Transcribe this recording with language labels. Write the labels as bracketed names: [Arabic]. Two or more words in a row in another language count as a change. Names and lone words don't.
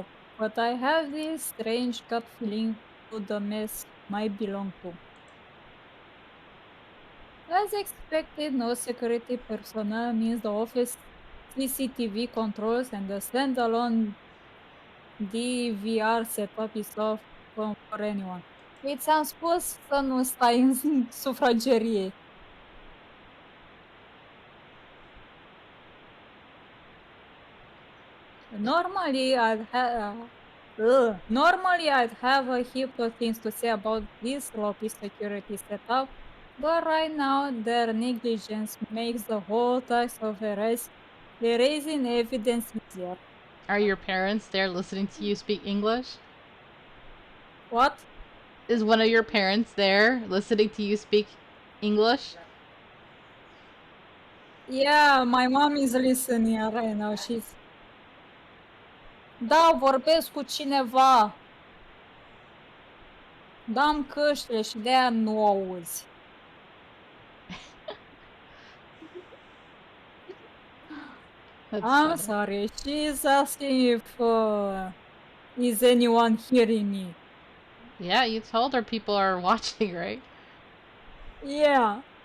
[English] But I have this strange gut feeling who the mess might belong to. As expected, no security personnel means the office CCTV controls and the standalone DVR setup is off for anyone. [Romanian] Ți-am spus să nu stai în sufragerie. [English] Normally I'd have a heap of things to say about this sloppy security setup, but right now their negligence makes the whole task of erasing evidence easier. Are your parents there listening to you speak English? What? Is one of your parents there listening to you speak English? Yeah, my mom is listening right now. [Romanian] Da, vorbesc cu cineva. Dam căștile și de-aia nu auzi. [English] That's I'm funny. sorry. She's asking if is anyone hearing me. Yeah, you told her people are watching, right? Yeah.